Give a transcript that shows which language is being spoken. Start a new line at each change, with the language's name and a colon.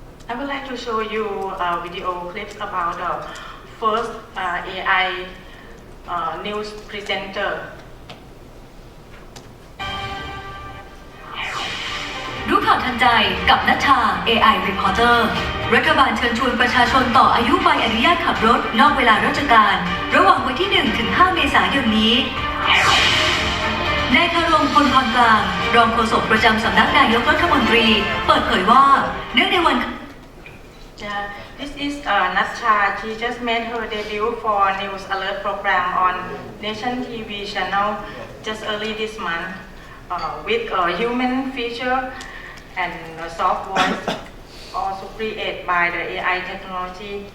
English: I would like to show you video clips about the first AI news presenter.
Thai: รู้ข่าวทันใจกับณัชชา AI Reporter รัฐบาลเชิญชวนประชาชนต่ออายุใบอนุญาตขับรถนอกเวลาราชการระหว่างวันที่ 1 ถึง 5 เมษายนนี้นายคารม พลพรกลางรองโฆษกประจำสำนักนายกรัฐมนตรีเปิดเผยว่าเนื่องในวัน
English: This is Natsha. She just made her debut for News Alert program on Nation TV channel just early this month with a human feature and a soft voice also created by the AI technology.